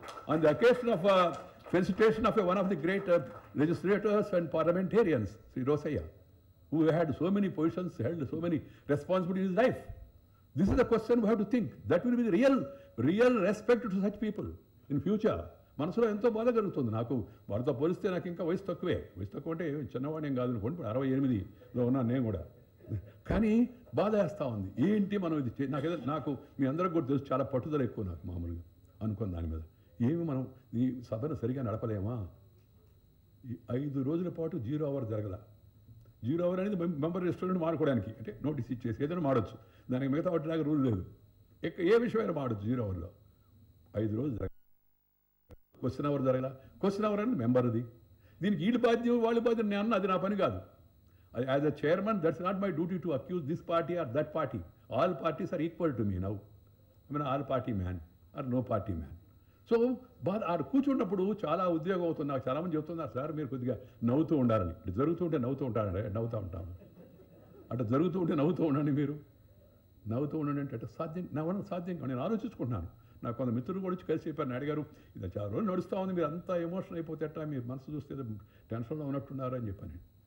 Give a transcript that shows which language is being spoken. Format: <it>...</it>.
<en>On the occasion of felicitation of one of the great legislators and parliamentarians, Sri Rosaya, who had so many positions, held so many responsibilities in his life. This is the question we have to think. That will be the real respect to such people in future.</en> <te>మనసులో ఎంతో బాధ కలుగుతుంది నాకు. వారితో పోలిస్తే నాకు ఇంకా వయసు తక్కువే. వయసు తక్కువ అంటే చిన్నవాడిని ఏం కాదు అనుకోండి, 68లో ఉన్నాను నేను కూడా. కానీ బాధ వేస్తూ ఉంది. ఏంటి మనం ఇది నాకు మీ అందరికి కూడా తెలుసు, చాలా పట్టుదల ఎక్కువ నాకు మామూలుగా అనుకున్న దాని మీద. ఏమి మనం ఈ సభను సరిగా నడపలేమా? ఈ 5 రోజుల పాటు 0 అవర్ జరగల. 0 అవర్ అనేది మెంబర్ రెస్టారెంట్ మాడుకోవడానికి, అంటే నోటీస్ ఇచ్చేసి ఏదైనా మాడొచ్చు, దానికి మిగతా వాటిలాగా రూల్ లేదు. ఏ విషయమైనా మాడొచ్చు 0 అవర్లో. 5 రోజులు జరగల. క్వశ్చన్ అవర్ జరగల. క్వశ్చన్ అవర్ అనేది మెంబర్ది. దీనికి వీళ్ళు బాధ్యం వాళ్ళ బాధ్యం నేను అన్న, అది నా పని కాదు.</te> <en>As a chairman, that's not my duty to accuse this party or that party. All parties are equal to me now. I mean, all party man or no party man.</en> <te>So ఆడ కూర్చున్నప్పుడు చాలా ఉద్యోగం అవుతుంది. నాకు చాలామంది చెప్తున్నారు, sir మీరు కొద్దిగా నవ్వుతూ ఉండాలని. ఇటు జరుగుతూ ఉంటే నవ్వుతూ ఉంటాను. అటు జరుగుతూ ఉంటే నవ్వుతూ ఉండండి. మీరు నవ్వుతూ ఉండండి అంటే అటు సాధ్యం నేను ఆలోచించుకుంటున్నాను. నాకు కొంత మిత్రులు కూడా వచ్చి కలిసి చెప్పారు, అడిగారు, ఇది చాలా రోజులు నడుస్తూ ఉంది, మీరు అంతా ఎమోషన్ అయిపోతే ఎట్లా, మీరు మనసు చూస్తే టెన్షన్లో ఉన్నట్టున్నారు అని చెప్పాను.</te>